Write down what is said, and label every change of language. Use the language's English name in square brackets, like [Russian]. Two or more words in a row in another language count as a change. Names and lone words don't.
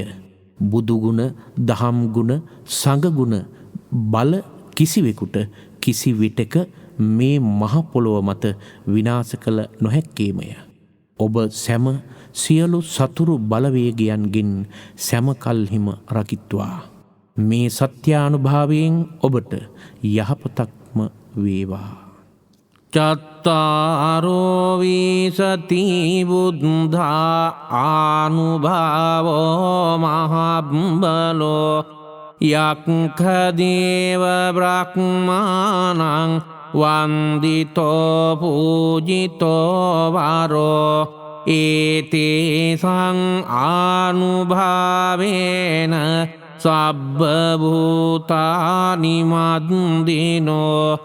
[Sinhala] බුදුගුණ, දහම්ගුණ, සංඝගුණ බල කිසිවෙකුට කිසි විටක මේ මහ පොළොව මත විනාශ කළ නොහැක්කේමය. ඔබ සැම සියලු සතුරු බලවේගයන්ගෙන් සැමකල්හිම රකිත්වා. මේ සත්‍යානුභාවයෙන් ඔබට යහපතක්ම වේවා. [Pali] චත්තාරෝ විසති බුද්ධා ආනුභාවෝ මහබ්බලෝ යක්ඛදේව බ්‍රහ්මාණං වන්දිතෝ පූජිතෝ වරෝ ඒතේසං ආනුභාවේන සබ්බ භූතානි මද්දිනෝ